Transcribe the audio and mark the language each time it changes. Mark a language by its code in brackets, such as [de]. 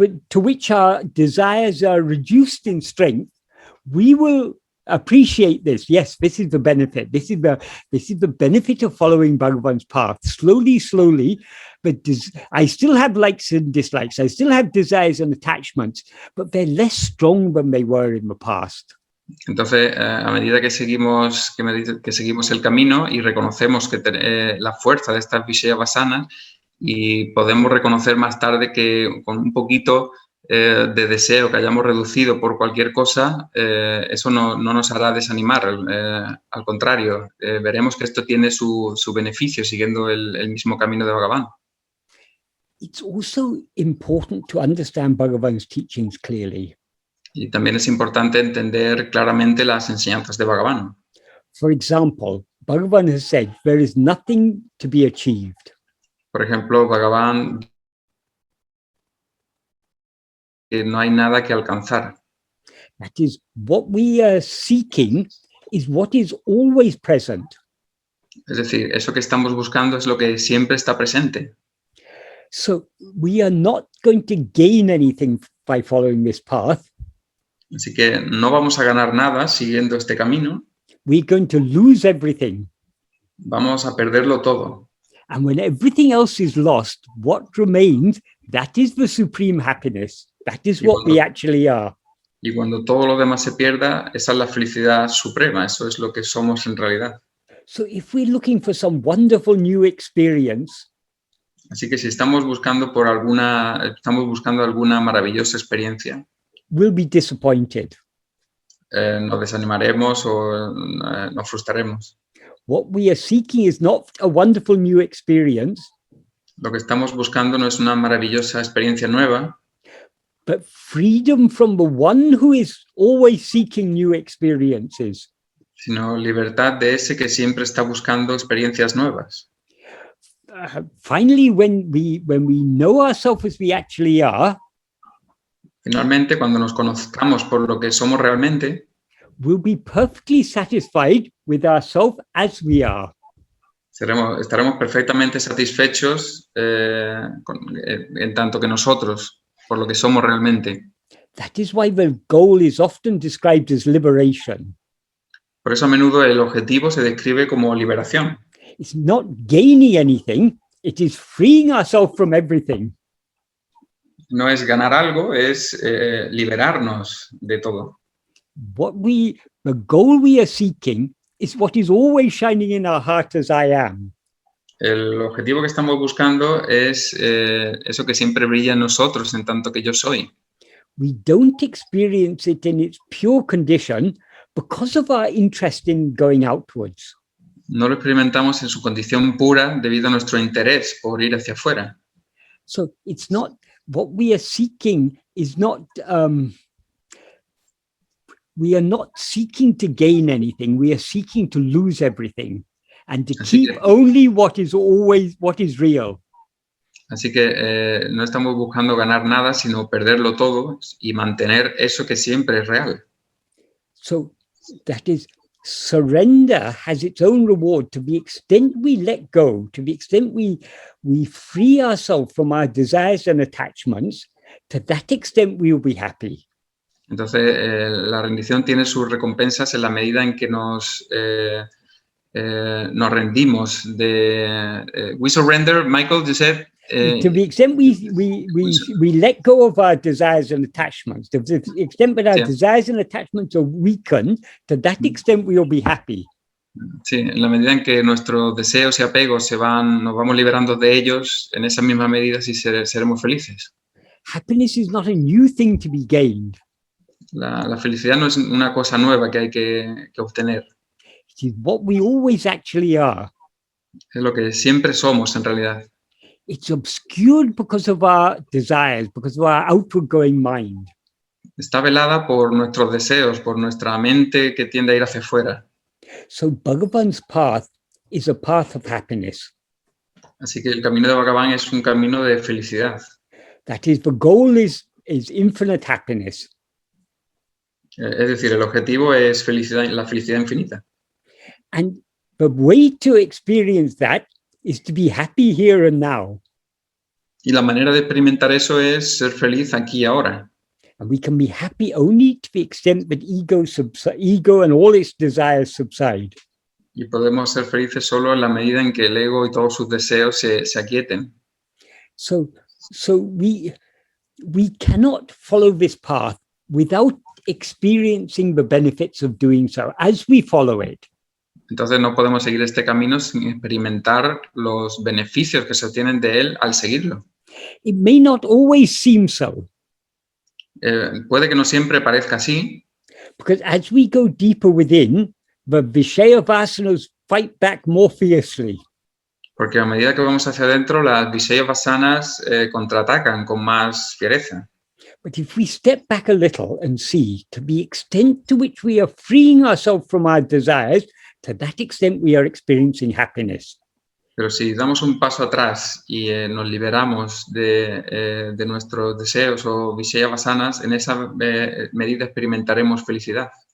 [en] to which our desires are reduced in strength, we will appreciate this. Yes, this is the benefit. This is the benefit of following Bhagavan's path. Slowly, but I still have likes and dislikes. I still have desires and attachments, but they're less strong than they were in the past. [es] Entonces, a medida que seguimos el camino y reconocemos que la fuerza de estas Vishaya Vasanas, y podemos reconocer más tarde que con un poquito de deseo que hayamos reducido por cualquier cosa, eso no nos hará desanimar. Al contrario, veremos que esto tiene su beneficio siguiendo el mismo camino de Bhagavan. [en] It's also important to understand Bhagavan's teachings clearly. [es] Y también es importante entender claramente las enseñanzas de Bhagavan. [en] For example, Bhagavan has said there is nothing to be achieved. [es] Por ejemplo, Bhagavan, que no hay nada que alcanzar. [en] That is, what we are seeking is what is always present. [es] Es decir, eso que estamos buscando es lo que siempre está presente. [en] So we are not going to gain anything by following this path. [es] Así que no vamos a ganar nada siguiendo este camino. [en] We're going to lose everything. [es] Vamos a perderlo todo. [en] And when everything else is lost, what remains, that is the supreme happiness. That is what we actually are. [es] Y cuando todo lo demás se pierda, esa es la felicidad suprema. Eso es lo que somos en realidad. [en] So if we're looking for some wonderful new experience, [es] así que si estamos buscando alguna maravillosa experiencia, [en] we'll be disappointed. [es] Nos desanimaremos o nos frustraremos. [en] What we are seeking is not a wonderful new experience. [es] Lo que estamos buscando no es una maravillosa experiencia nueva, [en] but freedom from the one who is always seeking new experiences. [es] Sino libertad de ese que siempre está buscando experiencias nuevas. [en] Finally, when we know ourselves as we actually are, [es] finalmente, cuando nos conozcamos por lo que somos realmente, [en] we'll be perfectly satisfied with ourselves as we are. [es] Estaremos perfectamente satisfechos en tanto que nosotros, por lo que somos realmente. [en] That is why the goal is often described as liberation. [es] Por eso a menudo el objetivo se describe como liberación. [en] It's not gaining anything, it is freeing ourselves from everything. [es] No es ganar algo, es liberarnos de todo. [en] The goal we are seeking is what is always shining in our heart as I am. [es] El objetivo que estamos buscando es eso que siempre brilla en nosotros, en tanto que yo soy. [en] We don't experience it in its pure condition because of our interest in going outwards. [es] No lo experimentamos en su condición pura debido a nuestro interés por ir hacia afuera. [en] So it's not what we are seeking is not we are not seeking to gain anything, we are seeking to lose everything and to keep only what is real. [es] Así que no estamos buscando ganar nada, sino perderlo todo y mantener eso que siempre es real. [en] So that is, surrender has its own reward. To the extent we let go, to the extent we free ourselves from our desires and attachments, to that extent we will be happy. [es] Entonces, la rendición tiene sus recompensas en la medida en que nos rendimos. [en] We surrender, Michael, you said. To the extent we let go of our desires and attachments, to the extent that our desires and attachments are weakened, to that extent we will be happy. [es] Sí, en la medida en que nuestros deseos y apegos nos vamos liberando de ellos, en esa misma medida sí seremos felices. [en] Happiness is not a new thing to be gained. [es] La felicidad no es una cosa nueva que hay que obtener. [en] It is what we always actually are. [es] Es lo que siempre somos en realidad. [en] It's obscured because of our desires, because of our outward going mind. [es] Está velada por nuestros deseos, por nuestra mente que tiende a ir hacia afuera. [en] So Bhagavan's path is a path of happiness. [es] Así que el camino de Bhagavan es un camino de felicidad. [en] That is, the goal is infinite happiness. [es] Es decir, el objetivo es la felicidad infinita. [en] And the way to experience that is to be happy here and now. [es] Y la manera de experimentar eso es ser feliz aquí y ahora. [en] And we can be happy only to the extent that ego and all its desires subside. [es] Y podemos ser felices solo en la medida en que el ego y todos sus deseos se aquieten. [en] So we cannot follow this path without experiencing the benefits of doing so as we follow it. [es] Entonces no podemos seguir este camino sin experimentar los beneficios que se obtienen de él al seguirlo. [en] It may not always seem so, [es] Puede que no siempre parezca así, [en] because as we go deeper within, the Vishaya vasanas fight back more fiercely. [es] porque a medida que vamos hacia adentro, las Visaya vasanas contraatacan con más fiereza. [en] But if we step back a little and see to the extent to which we are freeing ourselves from our desires, to that extent we are experiencing happiness. [es] Pero si damos un paso atrás y nos liberamos de nuestros deseos o Visaya vasanas, en esa medida experimentaremos felicidad.